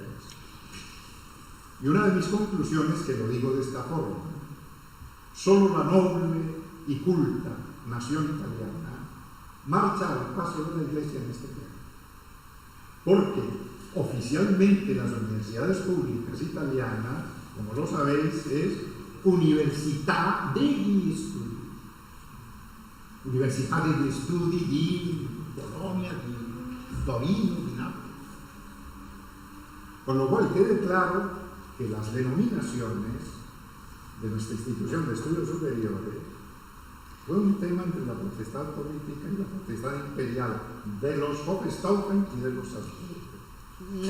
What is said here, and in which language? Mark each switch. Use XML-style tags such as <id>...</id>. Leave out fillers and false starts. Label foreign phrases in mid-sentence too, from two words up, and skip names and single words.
<es>Y una de mis conclusiones, que lo digo de esta forma: solo la noble y culta nación italiana marcha al paso de la Iglesia en este tema, porque oficialmente las universidades públicas italianas, como lo sabéis, es</es> <it>Università degli Studi, Università degli Studi di Bologna, di Torino, di Nápoles.</it> <es>Con lo cual quede claro que las denominaciones de nuestra institución de estudios superiores fue un tema entre la potestad política y la potestad imperial de los Hohenstaufen y de los Habsburgo.</es>